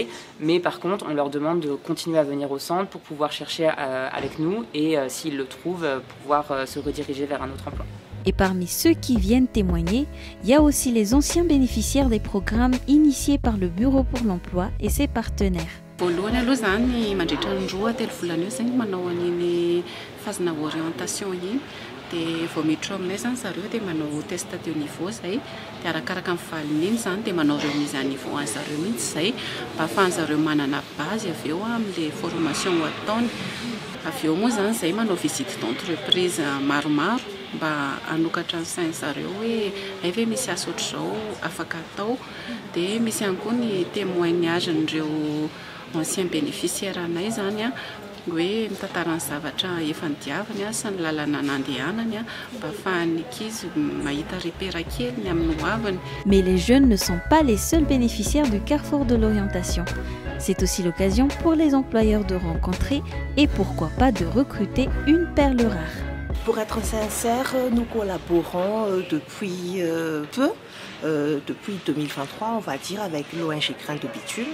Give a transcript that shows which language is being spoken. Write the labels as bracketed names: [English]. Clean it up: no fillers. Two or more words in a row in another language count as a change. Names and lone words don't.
[French] Mais par contre, on leur demande de continuer à venir au centre pour pouvoir chercher avec nous et s'ils le trouvent, pouvoir se rediriger vers un autre emploi. Et parmi ceux qui viennent témoigner, il y a aussi les anciens bénéficiaires des programmes initiés par le Bureau pour l'emploi et ses partenaires. [Malagasy] Voalohany aloha zany mandritra ny 2-3 volana eo zany manao an'iny fazana orientation iny dia vao miditra aminay zany zareo dia manao [French] test de niveau [Malagasy] zay dia arakaraka ny valin'iny zany dia manao [French] remise à niveau [Malagasy] an'zareo mihitsy zay mba ahafahan'zareo manana base avy eo amin'ilay formation ho ataony. Avy eo moa zany zay manao [French] visite d'entreprise [Malagasy] maromaro mba hanokatra ny sain'zareo hoe ay ve misy asa ohatr'izao afaka atao dia misy ihany koa ny témoignage n'ireo [French] ancien bénéficiaire [Malagasy] anay zany hoe mitantara ny zavatra efa nidiavany sy ny lalana nandehanany mba ahafahan'ny ankizy mahita repère kely amin'ny hoavany. [French] Mais les jeunes ne sont pas les seuls bénéficiaires du Carrefour de l'orientation. C'est aussi l'occasion pour les employeurs de rencontrer et pourquoi pas de recruter une perle rare. Pour être sincère, nous collaborons depuis peu. Depuis 2023, on va dire, avec l'ONG Grain de Bitume.